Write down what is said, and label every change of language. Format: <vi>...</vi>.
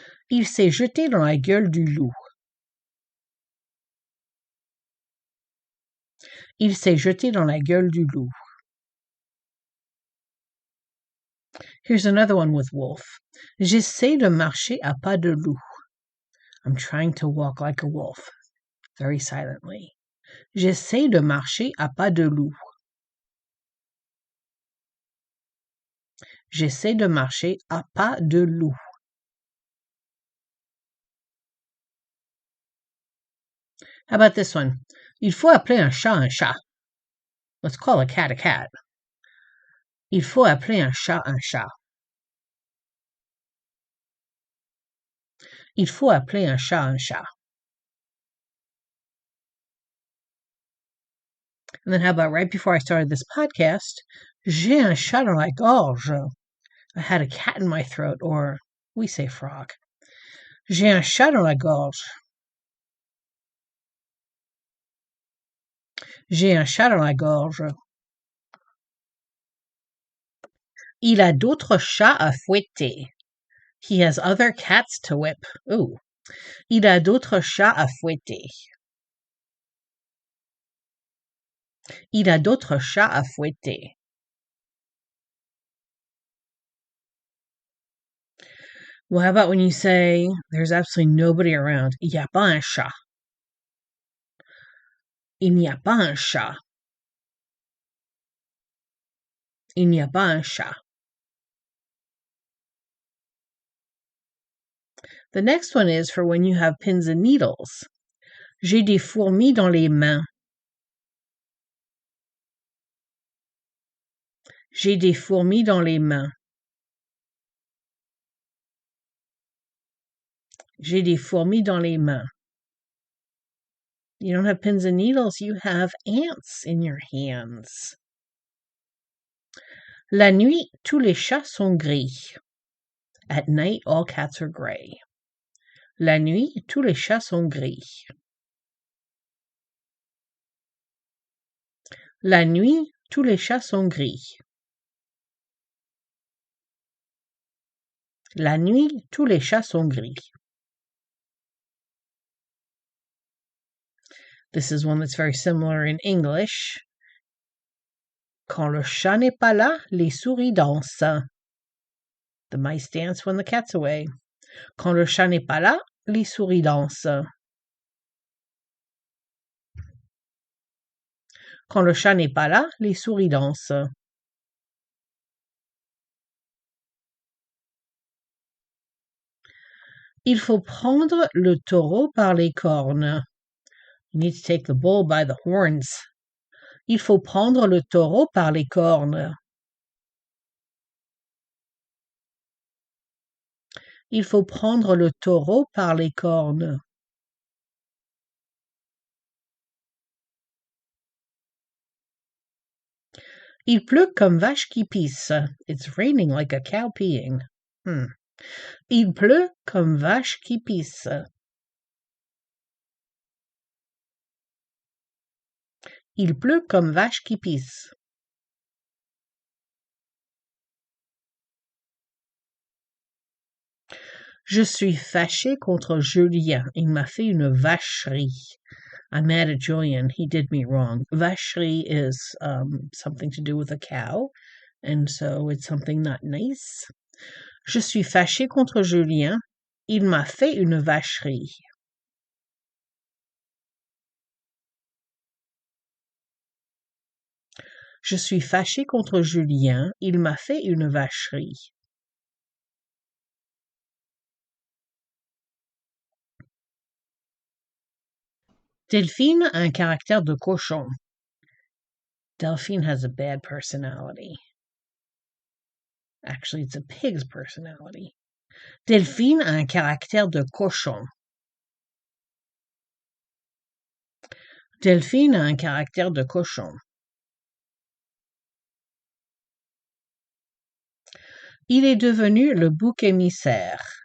<fr>Il s'est jeté dans la gueule du loup. Il s'est jeté dans la gueule du loup.</fr> <en>Here's another one with wolf.</en> <fr>J'essaie de marcher à pas de loup.</fr> <en>I'm trying to walk like a wolf, very silently.</en> <fr>J'essaie de marcher à pas de loup. J'essaie de marcher à pas de loup.</fr> <en>How about this one?</en> <fr>Il faut appeler un chat.</fr> <en>Let's call a cat a cat.</en> <fr>Il faut appeler un chat. Il faut appeler un chat.</fr> <en>And then how about right before I started this podcast,</en> <fr>j'ai un chat dans la gorge.</fr> <en>I had a cat in my throat, or we say frog.</en> <fr>J'ai un chat dans la gorge. J'ai un chat dans la gorge. Il a d'autres chats à fouetter.</fr> <en>He has other cats to whip. Ooh.</en> <fr>Il a d'autres chats à fouetter. Il a d'autres chats à fouetter.</fr> <en>Well, how about when you say, there's absolutely nobody around?</en> <fr>Il y a pas un chat. Il n'y a pas un chat. Il n'y a pas un chat.</fr> <en>The next one is for when you have pins and needles.</en> <fr>J'ai des fourmis dans les mains. J'ai des fourmis dans les mains. J'ai des fourmis dans les mains.</fr> <en>You don't have pins and needles, you have ants in your hands.</en> <fr>La nuit, tous les chats sont gris.</fr> <en>At night, all cats are gray.</en> <fr>La nuit, tous les chats sont gris. La nuit, tous les chats sont gris. La nuit, tous les chats sont gris.</fr> <en>This is one that's very similar in English.</en> <fr>Quand le chat n'est pas là, les souris dansent.</fr> <en>The mice dance when the cat's away.</en> <fr>Quand le chat n'est pas là, les souris dansent. Quand le chat n'est pas là, les souris dansent. Il faut prendre le taureau par les cornes.</fr> <en>You need to take the bull by the horns.</en> <fr>Il faut prendre le taureau par les cornes. Il faut prendre le taureau par les cornes. Il pleut comme vache qui pisse.</fr> <en>It's raining like a cow peeing.</en> <fr>Il pleut comme vache qui pisse. Il pleut comme vache qui pisse. Je suis fâché contre Julien. Il m'a fait une vacherie.</fr> <en>I'm mad at Julian. He did me wrong. Vacherie is something to do with a cow, and so it's something not nice.</en> <fr>Je suis fâché contre Julien. Il m'a fait une vacherie. Je suis fâché contre Julien. Il m'a fait une vacherie. Delphine a un caractère de cochon.</fr> <en>Delphine has a bad personality. Actually, it's a pig's personality.</en> <fr>Delphine a un caractère de cochon. Delphine a un caractère de cochon. Il est devenu le bouc émissaire.</fr>